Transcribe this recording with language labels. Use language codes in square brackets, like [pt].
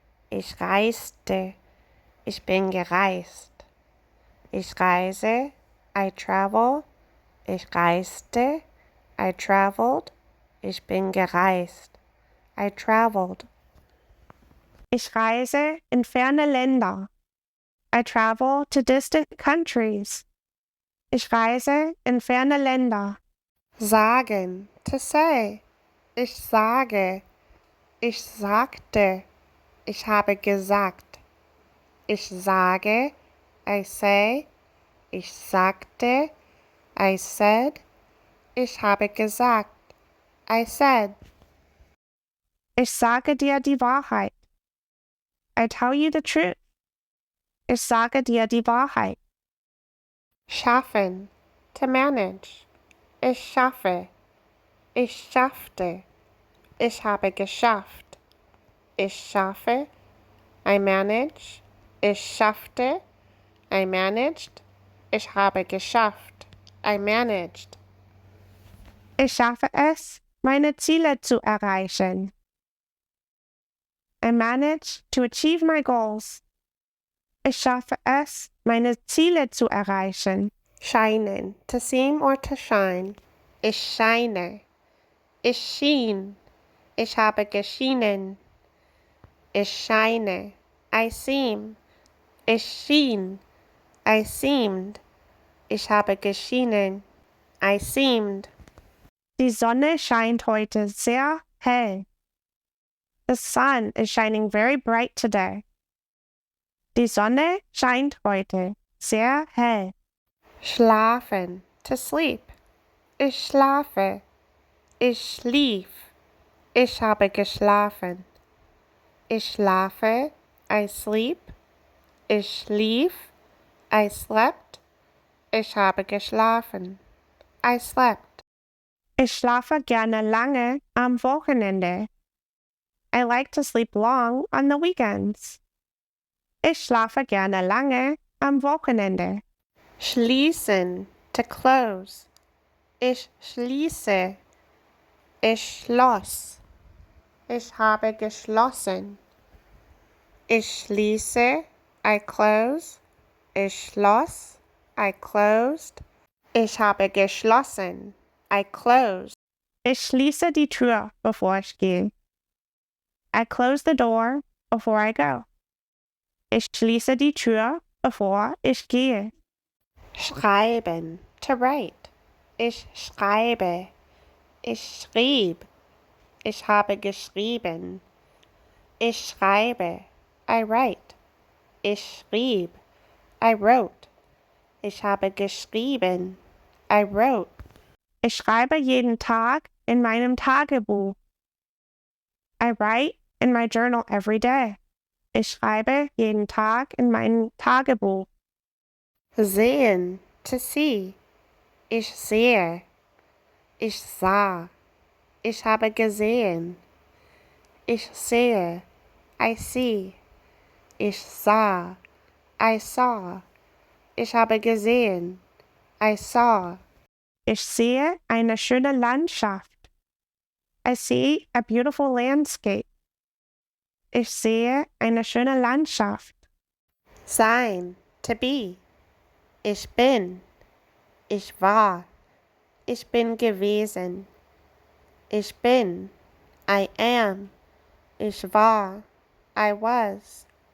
[de] Ich reiste. Ich bin gereist. Ich reise, [en] I travel. [de] Ich reiste, [en] I traveled. [de] Ich bin gereist, [en] I traveled. [de] Ich reise in ferne Länder. [en] I travel to distant countries. [de] Ich reise in ferne Länder. Sagen, [en] to say. [de] Ich sage. Ich sagte. Ich habe gesagt. Ich sage, [en] I say. [de] Ich sagte, [en] I said. [de] Ich habe gesagt, [en] I said. [de] Ich sage dir die Wahrheit. [en] I tell you the truth. [de] Ich sage dir die Wahrheit. Schaffen, [en] to manage. [de] Ich schaffe. Ich schaffte. Ich habe geschafft. Ich schaffe. [en] I manage. [de] Ich schaffte. [en] I managed. [de] Ich habe geschafft. [en] I managed. [de] Ich schaffe es, meine Ziele zu erreichen. [en] I manage to achieve my goals. [de] Ich schaffe es, meine Ziele zu erreichen. Scheinen, [en] to seem or to shine. [de] Ich scheine. Ich schien. Ich habe geschienen. Ich scheine. [en] I seem. [de] Ich schien. [en] I seemed. [de] Ich habe geschienen. [en] I seemed. [de] Die Sonne scheint heute sehr hell. [en] The sun is shining very bright today. [de] Die Sonne scheint heute sehr hell. Schlafen, [en] to sleep. [de] Ich schlafe. Ich schlief. Ich habe geschlafen. Ich schlafe. [en] I sleep. [de] Ich schlief. [en] I slept. [de] Ich habe geschlafen. [en] I slept. [de] Ich schlafe gerne lange am Wochenende. [en] I like to sleep long on the weekends. [de] Ich schlafe gerne lange am Wochenende. Schließen, [en] to close. [de] Ich schließe. Ich schloss. Ich habe geschlossen. Ich schließe. [en] I close. [de] Ich schloss. [en] I closed. [de] Ich habe geschlossen. [en] I closed. [de] Ich schließe die Tür, bevor ich gehe. [en] I close the door before I go. [de] Ich schließe die Tür, bevor ich gehe. Schreiben, [en] to write. [de] Ich schreibe. Ich schrieb. Ich habe geschrieben. Ich schreibe. [en] I write. [de] Ich schrieb. [en] I wrote. [de] Ich habe geschrieben. [en] I wrote. [de] Ich schreibe jeden Tag in meinem Tagebuch. [en] I write in my journal every day. [de] Ich schreibe jeden Tag in meinem Tagebuch. Sehen, [en] to see. [de] Ich sehe. Ich sah. Ich habe gesehen. Ich sehe. [en] I see. [de] Ich sah. [en] I saw. [de] Ich habe gesehen. [en] I saw. [de] Ich sehe eine schöne Landschaft. [en] I see a beautiful landscape. [de] Ich sehe eine schöne Landschaft. Sein, [en] to be. [de] Ich bin. Ich war. Ich bin gewesen. Ich bin. [en] I am. [de] Ich war. [en] I was.